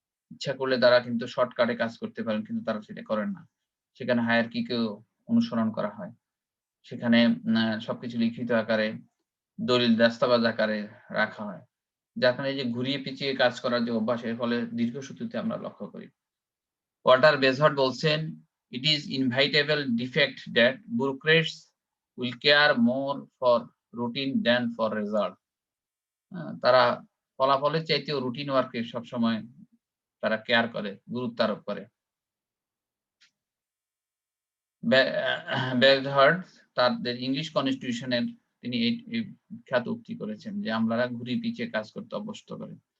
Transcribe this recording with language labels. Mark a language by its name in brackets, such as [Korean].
[Bangla] ইচ্ছা করলে তারা কিন্তু শর্টকাটে কাজ করতে পারেন কিন্তু তারা সেটা করেন না। সেখানে হায়ারার্কি কেও অনুসরণ করা হয়। সেখানে সবকিছু লিখিত আকারে, দলিল দস্তাবেজ আকারে রাখা হয়। যার কারণে এই যে ঘুরিয়ে পিছিয়ে কাজ করার যে অভ্যাস, এর ফলে দীর্ঘসূত্রিতে আমরা লক্ষ্য করি। ওয়াল্টার বেজহার্ট বলছেন, [English] "It is inevitable defect that bureaucrats will care more for routine than for result." [Bangla] তারা ফলাফলের চাইতেও রুটিন ওয়ার্ক এ সবসময় তারা কেয়ার করে, গুরুত্ব আরোপ করে। বেজহার্ট তাদের ইংলিশ কনস্টিটিউশন এর তিনি এই বিখ্যাত উক্তি করেছেন যে, "আমলারা ঘুরিয়ে পিছিয়ে কাজ করতে অভ্যস্ত করে।"